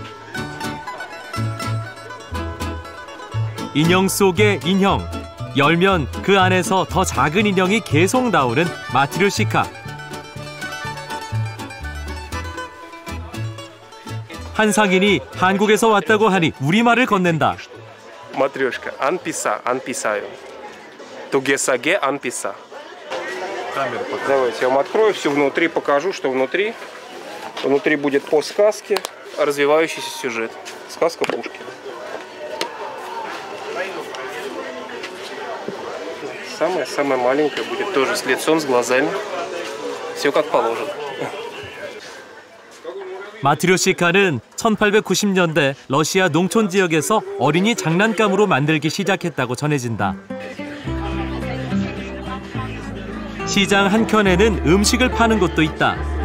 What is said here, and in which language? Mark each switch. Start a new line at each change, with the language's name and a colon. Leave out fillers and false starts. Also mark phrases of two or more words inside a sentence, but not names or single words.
Korean: 인형 속의 인형, 열면 그 안에서 더 작은 인형이 계속 나오는 마트료시카. 한 상인이 한국에서 왔다고 하니 우리말을 건넨다. Матрешка, 안 비싸, 안 비싸요. 두 개 싸게, 안 비싸.
Russian: Давайте я вам открою, все внутри покажу, что внутри. Внутри будет по сказке развивающийся сюжет. Сказка Пушкина. Самое маленькое будет тоже с лицом, с глазами. Все как положено.
Korean: 마트료시카는 1890년대 러시아 농촌 지역에서 어린이 장난감으로 만들기 시작했다고 전해진다. 시장 한켠에는 음식을 파는 곳도 있다.